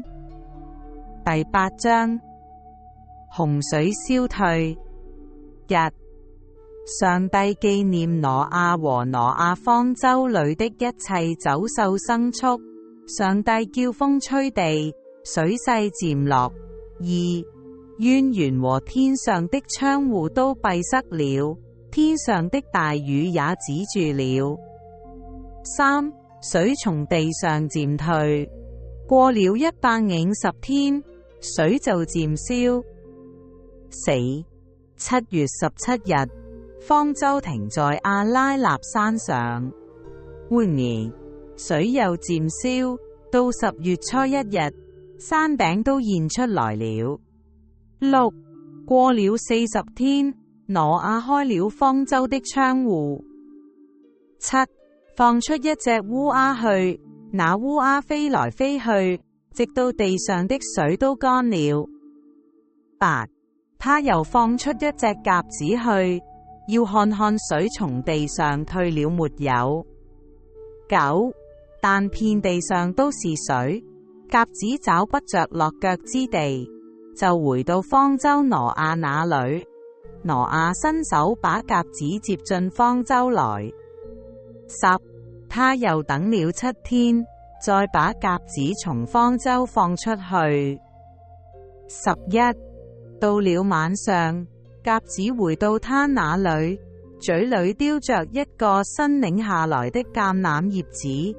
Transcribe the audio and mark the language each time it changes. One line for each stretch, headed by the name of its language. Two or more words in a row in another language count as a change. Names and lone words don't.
Chinese: 第8章洪水消退日，上帝紀念挪亞和挪亞方舟裏的一切走獸牲畜。上帝叫風吹地，水勢漸落。2淵源和天上的窗戶都閉塞了，天上的大雨也止住了。3 水從地上漸退，過了150天，水就漸消。4 7月17日，方舟停在阿拉納山上。換年，水又漸消，到10月初1日，山頂都現出來了。6過了40天，挪亞開了方舟的窗戶。7放出一隻烏鴉去，那烏鴉飛來飛去，直到地上的水都乾了。8他又放出一隻鴿子去，要看看水從地上退了沒有。9但遍地上都是水，鴿子找不着落腳之地，就回到方舟挪亞那裏。挪亞伸手把鴿子接進方舟來。10他又等了7天，再把鴿子從方舟放出去。11到了晚上，鴿子回到他那裏，嘴裏叼着一個新擰下來的橄欖葉子。